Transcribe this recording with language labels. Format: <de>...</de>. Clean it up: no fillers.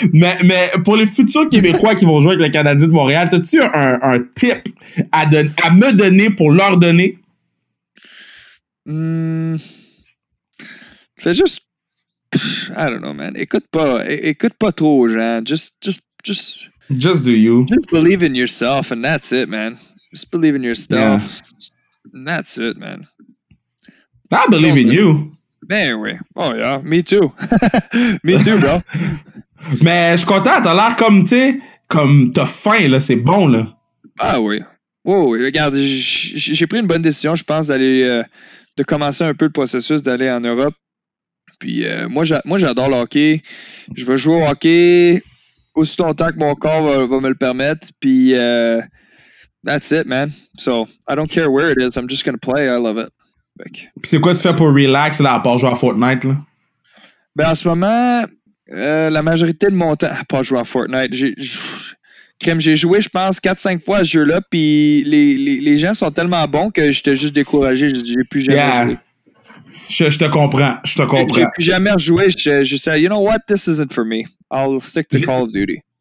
<fr>Mais pour les futurs Québécois qui vont jouer avec le Canadien de Montréal, as-tu un tip à me donner pour leur donner? C'est juste...</fr> <en>I don't know, man.</en> <fr>Écoute pas trop aux gens.</fr> <en>Just do you. Just believe in yourself, and that's it, man. Just believe in your stuff, and that's it, man. I believe in you.</en> <fr>Ben oui.</fr> <en>Oh yeah, me too. Me too, bro.</en> <fr>Mais je suis content, t'as l'air comme, tu sais, comme t'as faim, là, c'est bon, là. Ah oui. Oh oui, regarde, j'ai pris une bonne décision, je pense, de commencer un peu le processus d'aller en Europe. Puis moi, j'adore le hockey. Je veux jouer au hockey aussi longtemps que mon corps va me le permettre.</fr> <en>Puis, that's it, man. So, I don't care where it is. I'm just gonna play. I love it. Puis</en> <fr>c'est quoi tu fais pour relax, là, à part jouer à Fortnite, là? Ben, en ce moment, la majorité de mon temps, à part jouer à Fortnite, j'ai joué, je pense, 4-5 fois à ce jeu-là. Puis, les gens sont tellement bons que j'étais juste découragé. J'ai plus jamais joué. Je te comprends. J'ai plus jamais rejoué. Je sais,</fr> <en>you know what, this isn't for me. I'll stick to Call of Duty.</en>